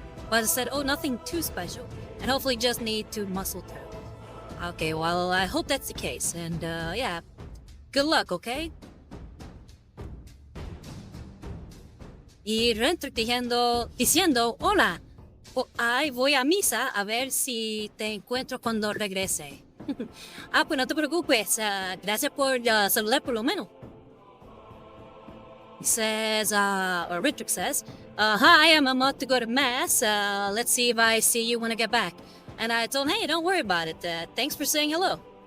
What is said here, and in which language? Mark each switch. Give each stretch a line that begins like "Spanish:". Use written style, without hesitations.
English: But I said, oh, nothing too special, and hopefully just need to muscle through. Okay, well, I hope that's the case, and yeah, good luck, okay?
Spanish: y Rentrick diciendo, hola, ay, voy a misa a ver si te encuentro cuando regrese. Pues no te preocupes, gracias por saludar por lo menos.
English: He says, or Rentrick says, hi, I'm about to go to mass, let's see if I see you when I get back. And I told him, hey, don't worry about it, thanks for saying hello.